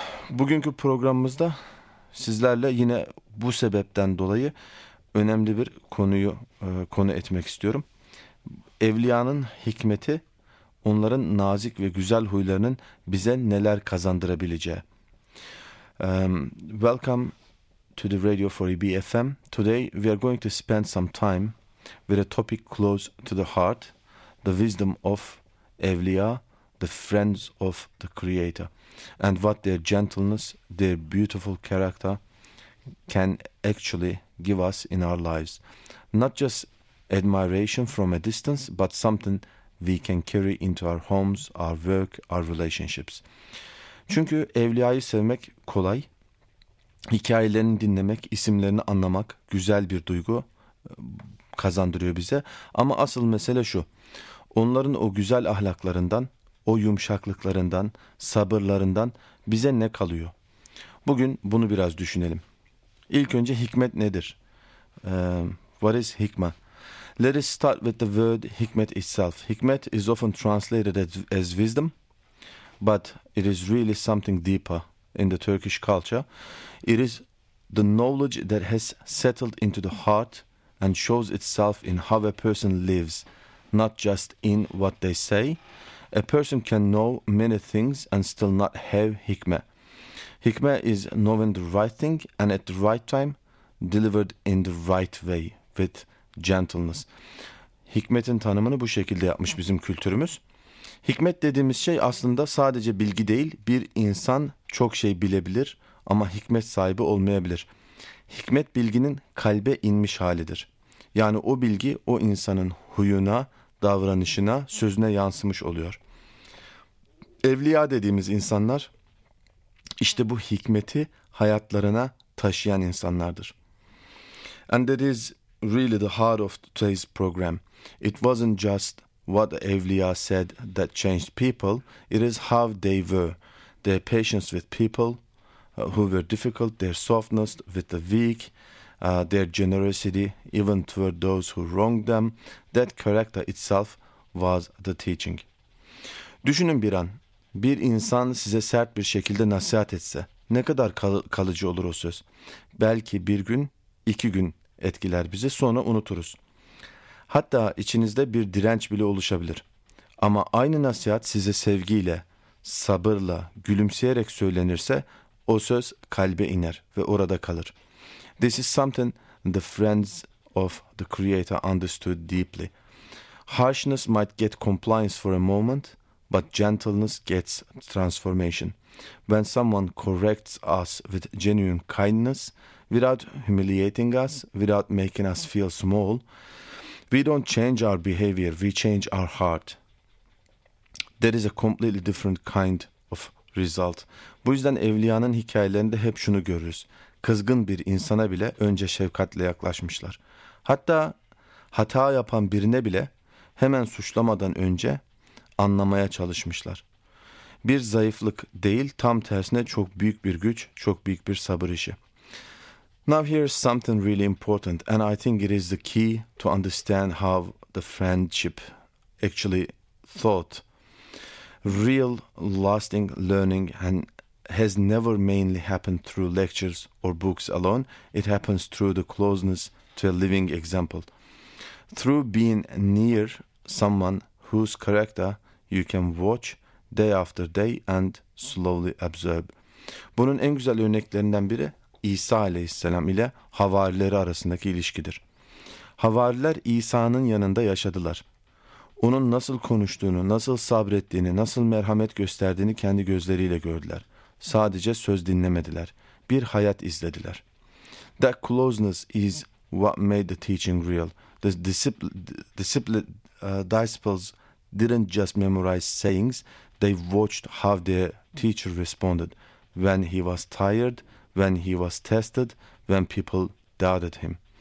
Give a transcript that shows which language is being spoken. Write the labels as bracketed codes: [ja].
[tr] Bugünkü programımızda sizlerle yine bu sebepten dolayı önemli bir konuyu konu etmek istiyorum. Evliyanın hikmeti, onların nazik ve güzel huylarının bize neler kazandırabileceği. [en] Welcome to the Radio 4EB FM. Today we are going to spend some time with a topic close to the heart, the wisdom of Evliya, the friends of the Creator, and what their gentleness, their beautiful character can actually give us in our lives. Not just admiration from a distance, but something we can carry into our homes, our work, our relationships. [tr] Çünkü evliyayı sevmek kolay. Hikayelerini dinlemek, isimlerini anlamak güzel bir duygu kazandırıyor bize. Ama asıl mesele şu: onların o güzel ahlaklarından, o yumuşaklıklarından, sabırlarından bize ne kalıyor? Bugün bunu biraz düşünelim. İlk önce hikmet nedir? [en] What is hikmah? Let us start with the word hikmet itself. Hikmet is often translated as wisdom, but it is really something deeper in the Turkish culture. It is the knowledge that has settled into the heart and shows itself in how a person lives, not just in what they say. A person can know many things and still not have hikmet. Hikmet is knowing the right thing and at the right time, delivered in the right way with gentleness. [tr] Hikmetin tanımını bu şekilde yapmış bizim kültürümüz. Hikmet dediğimiz şey aslında sadece bilgi değil, bir insan çok şey bilebilir ama hikmet sahibi olmayabilir. Hikmet bilginin kalbe inmiş halidir. Yani o bilgi o insanın huyuna, davranışına, sözüne yansımış oluyor. Evliya dediğimiz insanlar işte bu hikmeti hayatlarına taşıyan insanlardır. [en] And that is really the heart of today's program. It wasn't just what the Evliya said that changed people. It is how they were, their patience with people who were difficult, their softness with the weak, their generosity even toward those who wronged them. That character itself was the teaching. [tr] Düşünün bir an, bir insan size sert bir şekilde nasihat etse, ne kadar kalıcı olur o söz? Belki bir gün, iki gün etkiler bizi, sonra unuturuz. Hatta içinizde bir direnç bile oluşabilir. Ama aynı nasihat size sevgiyle, sabırla, gülümseyerek söylenirse o söz kalbe iner ve orada kalır. [en] This is something the friends of the creator understood deeply. Harshness might get compliance for a moment, but gentleness gets transformation. When someone corrects us with genuine kindness, without humiliating us, without making us feel small, we don't change our behavior, we change our heart. That is a completely different kind of result. [tr] Bu yüzden evliyanın hikayelerinde hep şunu görürüz. Kızgın bir insana bile önce şefkatle yaklaşmışlar. Hatta hata yapan birine bile hemen suçlamadan önce anlamaya çalışmışlar. Bir zayıflık değil, tam tersine çok büyük bir güç, çok büyük bir sabır işi. [en] Now here is something really important, and I think it is the key to understand how the friendship actually thought. Real lasting learning and has never mainly happened through lectures or books alone. It happens through the closeness to a living example. Through being near someone whose character you can watch day after day and slowly observe. [tr] Bunun en güzel örneklerinden biri İsa aleyhisselam ile havarileri arasındaki ilişkidir. Havariler İsa'nın yanında yaşadılar. Onun nasıl konuştuğunu, nasıl sabrettiğini, nasıl merhamet gösterdiğini kendi gözleriyle gördüler. Sadece söz dinlemediler. Bir hayat izlediler. [en] That closeness is what made the teaching real. The disciples didn't just memorize sayings, they watched how their teacher responded when he was tired, when he was tested, when people doubted him.